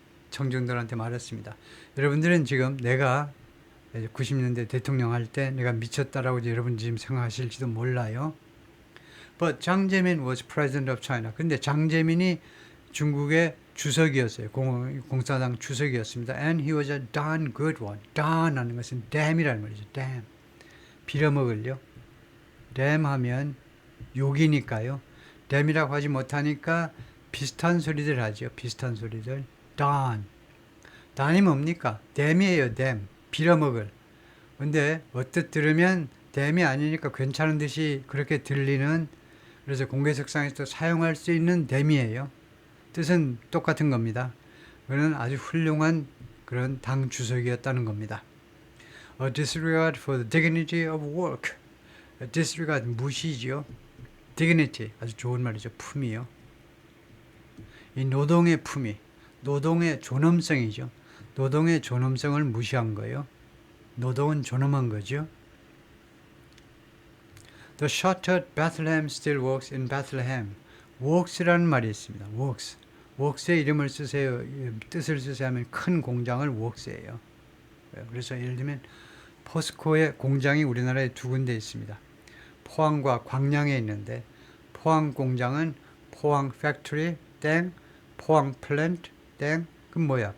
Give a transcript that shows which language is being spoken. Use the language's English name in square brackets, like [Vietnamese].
[Korean] 청중들한테 말했습니다. 여러분들은 지금 내가 90년대 대통령 할 때 내가 미쳤다라고 여러분 지금 생각하실지도 몰라요. [English] But 장 제민 was president of China. [Korean] 근데 장 제민이 중국의 주석이었어요. 공산당 주석이었습니다. [English] And he was a darn good one. [Korean] darn 하는 것은 damn이라는 말이죠. damn. 빌어먹을요. damn 하면 욕이니까요. damn이라고 하지 못하니까 비슷한 소리들 하죠. 비슷한 소리들. darn. darn이 뭡니까? damn이에요. damn. 빌어먹을. 근데 어뜻 들으면 damn이 아니니까 괜찮은 듯이 그렇게 들리는, 그래서 공개석상에서 사용할 수 있는 damn이에요. 뜻은 똑같은 겁니다. 그는 아주 훌륭한 그런 당 주석이었다는 겁니다. [English] A disregard for the dignity of work. A disregard, 무시죠. [Korean] dignity, 아주 좋은 말이죠. 품이요. 이 노동의 품위, 노동의 존엄성이죠. 노동의 존엄성을 무시한 거예요. 노동은 존엄한 거죠. [English] The shuttered Bethlehem still works in Bethlehem. [Korean] works라는 말이 있습니다. works의 이름을 쓰세요. 뜻을 쓰세요 하면 큰 공장을 works예요. 그래서 예를 들면 포스코의 공장이 우리나라에 두 군데 있습니다. 포항과 광양에 있는데 포항 공장은 포항 팩토리 땡, 포항 플랜트 땡. 그럼 뭐야?